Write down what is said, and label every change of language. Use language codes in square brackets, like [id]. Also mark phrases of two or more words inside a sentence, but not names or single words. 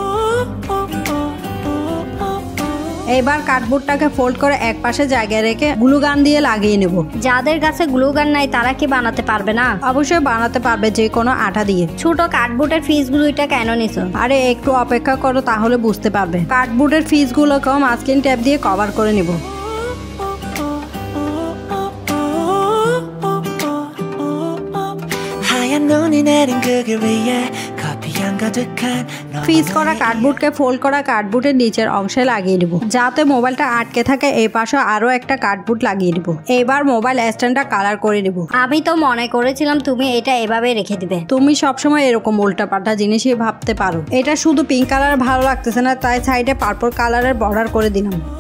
[bn] এবার কার্ডবোর্ডটাকে ফোল্ড করে এক পাশে জায়গায় রেখে [en] glue gun [bn] দিয়ে লাগিয়ে নেব। যাদের কাছে [en] glue gun [bn] নাই তারা কি বানাতে পারবে না? অবশ্যই বানাতে পারবে, যে কোনো আঠা দিয়ে। ছোট কার্ডবোর্ডের পিসগুলো এটা কেন নিছো? আরে একটু অপেক্ষা করো, তাহলে বুঝতে পারবে। কার্ডবোর্ডের পিসগুলোকেও [en] masking tape [bn] দিয়ে কভার করে নেব। [ko] 하얀 눈이 내린 그 길 위에 [bn] ফ্রিজ করা কার্ডবোর্ডকে ফোল্ড করা কার্ডবোর্ডের নিচের অংশে লাগিয়ে নেব, যাতে মোবাইলটা আটকে থাকে। এই পাশে আরো একটা কার্ডবোর্ড লাগিয়ে নেব। এবার মোবাইল স্ট্যান্ডটা কালার করে নেব। আমি তো মনে করেছিলাম তুমি এটা এভাবে রেখে দিবে। তুমি সবসময় এরকম উল্টাপাল্টা জিনিসই ভাবতে পারো। এটা শুধু [en] pink color [bn] ভালো লাগতেছে না, তাই সাইডে পার্পল কালারের বর্ডার করে দিলাম।